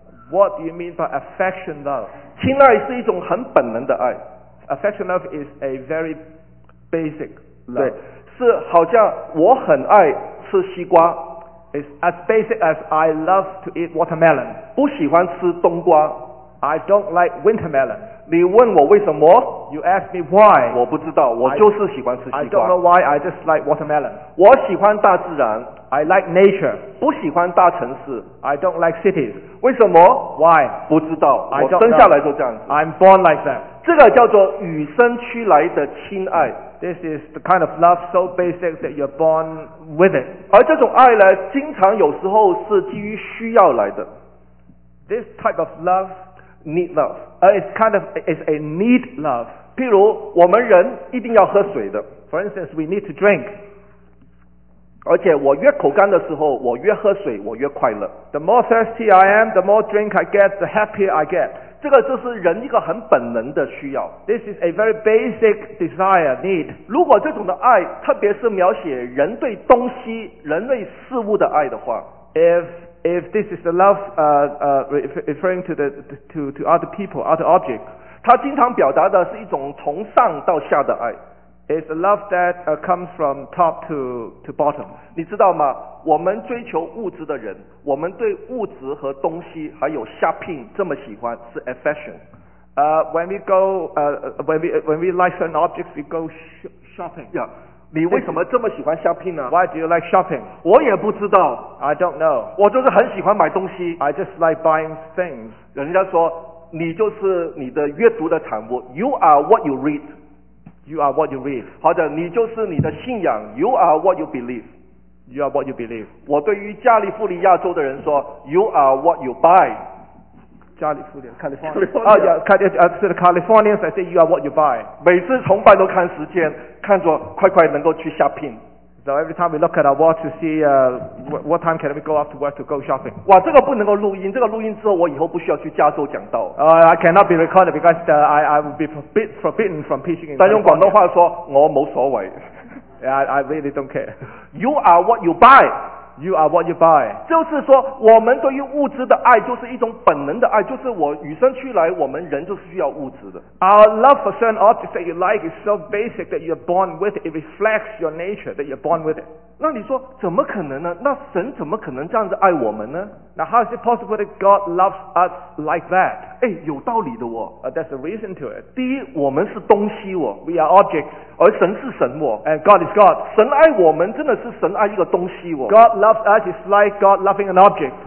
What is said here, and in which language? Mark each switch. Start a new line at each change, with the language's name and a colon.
English: What do you mean by affection love?
Chinese: 亲爱是一种很本能的爱。
English: Affection love is a very basic love.
Chinese: 对，是好像我很爱吃西瓜。
English: It's as basic as I love to eat watermelon.
Chinese: 不喜欢吃冬瓜。
English: I don't like winter melon.
Chinese: 你问我为什么？
English: You ask me why.
Chinese: 我不知道，我就是喜欢吃西瓜。
English: I don't know why. I just like watermelon.
Chinese: 我喜欢大自然。
English: I like nature.
Chinese: 不喜欢大城市。
English: I don't like cities.
Chinese: 为什么？
English: Why?
Chinese: 不知道。
English: I don't
Chinese: 我生下来就这样子。
English: I'm born like that.
Chinese: 这个叫做与生俱来的亲爱。
English: This is the kind of love so basic that you're born with it.
Chinese: 而这种爱呢，经常有时候是基于需要来的。
English: This type of love. Need love. It's a need love.
Chinese: 譬如我们人一定要喝水的。
English: For instance, we need to drink.
Chinese: 而且我越口干的时候，我越喝水，我越快乐。
English: The more thirsty I am, the more drink I get, the happier I get.
Chinese: 这个就是人一个很本能的需要。
English: This is a very basic desire, need.
Chinese: 如果这种的爱，特别是描写人对东西、人类事物的爱的话
English: If this is the love, referring to the, to other people, other objects.
Chinese: 它经常表达的是一种从上到下的爱。
English: It's a love that, comes from top to bottom.
Chinese: 你知道吗？我们追求物质的人，我们对物质和东西还有 shopping 这么喜欢，是 affection.
English: When we like certain objects, we go shopping. Yeah.
Chinese: 你为什么这么喜欢 shopping 呢？
English: Why do you like shopping?
Chinese: 我也不知道。
English: I don't know.
Chinese: 我就是很喜欢买东西。
English: I just like buying things.
Chinese: 人家说，你就是你的阅读的产物。
English: You are what you read. You are what you read.
Chinese: 或者，你就是你的信仰。
English: You are what you believe. You are what you believe.
Chinese: 我对于加利福尼亚州的人说，
English: You are what you buy. California. I say you are what you buy.
Chinese: 每次崇拜都看时间，看着快快能够去 shopping.
English: So every time we look at our watch to see what time can we go off to work to go shopping.
Chinese: 哇，这个不能够录音，这个录音之后我以后不需要去加州讲道。
English: I cannot be recorded because I will be forbidden from preaching.
Chinese: 但用广东话说，我无所谓。
English: I really don't care. You are what you buy. You are what you buy.
Chinese: 就是说，我们对于物质的爱就是一种本能的爱，就是我与生俱来，我们人就是需要物质的。
English: Our love for certain objects that you like is so basic that you're born with it. It reflects your nature that you're born with it.
Chinese: 那你说怎么可能呢？那神怎么可能这样子爱我们呢？
English: Now how is it possible that God loves us like that?
Chinese: 哎，有道理的哦。
English: There's a reason to it.
Chinese: 第一，我们是东西哦。
English: We are objects.
Chinese: 而神是神哦。
English: And God is God.
Chinese: 神爱我们真的是神爱一个东西哦。
English: God loves us is like God loving an object.